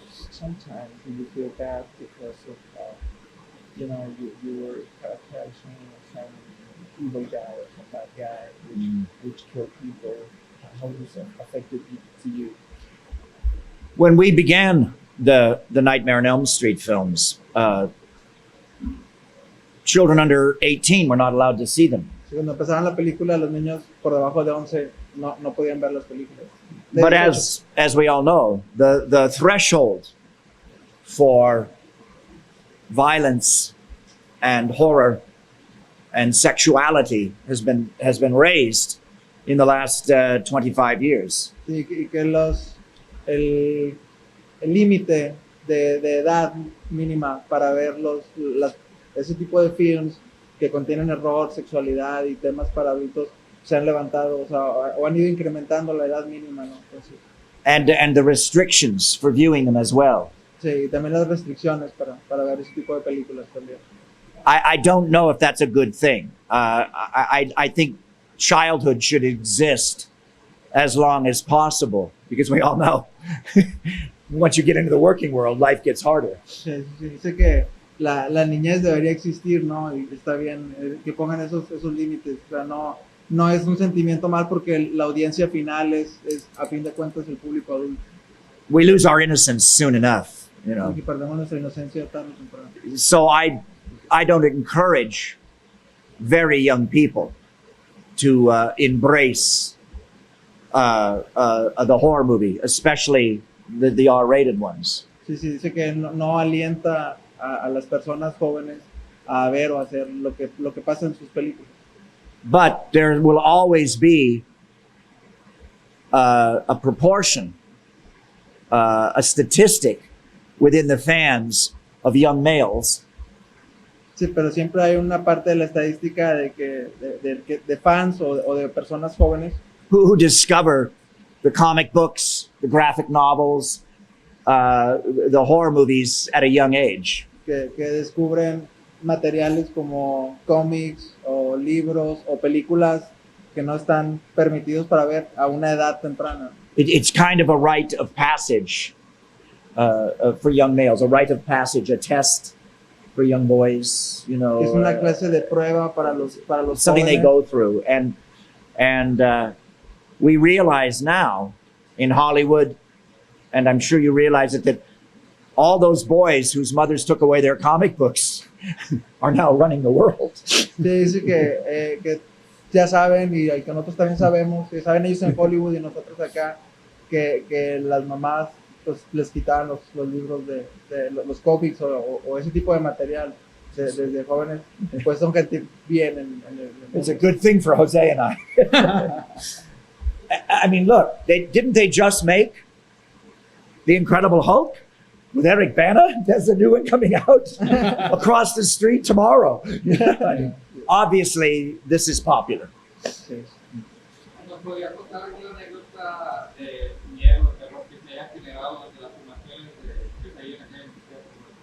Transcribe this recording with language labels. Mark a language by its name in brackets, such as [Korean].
[English] Sometimes you feel bad because of, you were characterizing some evil guy or some bad guy which killed people. How does that affected to you? When we began the Nightmare on Elm Street films, children under 18 were not allowed to see them. [Spanish] Cuando empezaban la película, los niños por debajo de 11 no podían ver las películas. [English] But as we all know, the threshold for violence and horror and sexuality has been raised in the last 25 years. [Spanish] Sí, y que el límite de edad mínima para ver ese tipo de films que contienen error, sexualidad y temas para adultos se han levantado, o han ido incrementando la edad mínima, ¿no? Entonces, [English] and the restrictions for viewing them as well. [Spanish] sí, y también las restricciones para ver ese tipo de películas también. [English] I don't know if that's a good thing. I think childhood should exist as long as possible, because we all know once you get into the working world, life gets harder. [Spanish] Se dice que la niñez debería existir, ¿no? Y está bien que pongan esos límites. O sea, no es un sentimiento mal porque la audiencia final es a fin de cuentas el público adulto. [English] We lose our innocence soon enough, you know. [Spanish] Y perdemos nuestra inocencia tarde o temprano. [English] So I don't encourage very young people to embrace the horror movie, especially the R-rated ones. [Spanish] Sí, dice que no alienta a las personas jóvenes a ver o a hacer lo que pasa en sus películas. [English] But there will always be a proportion, a statistic within the fans of young males [Spanish] Sí, pero siempre hay una parte de la estadística de fans o de personas jóvenes [English] who discover the comic books, the graphic novels, the horror movies at a young age. [Spanish] que descubren materiales como cómics o libros o películas que no están permitidos para ver a una edad temprana. [English] It's kind of a rite of passage for young males, a rite of passage, a test for young boys, you know. [Spanish] Es una clase de prueba para los [English] something they [Spanish] jóvenes. [English] go through, and we realize now in Hollywood, and I'm sure you realize it, that all those boys whose mothers took away their comic books are now running the world. [Spanish] Sí, dice que ya saben y que nosotros también sabemos, que saben ellos en Hollywood y nosotros acá, que las mamás pues, les quitaban los libros de los cómics o ese tipo de material desde jóvenes, pues son gente bien en el [English] It's a good thing for Jose and I. I mean, look, didn't they just make The Incredible Hulk with Eric Bana? There's a new one coming out across the street tomorrow. Obviously, this is popular. [Spanish] Sí. ¿Nos podría contar alguna anécdota de miedo, de terror que se haya generado desde las filmaciones de Pesadilla en el Infierno?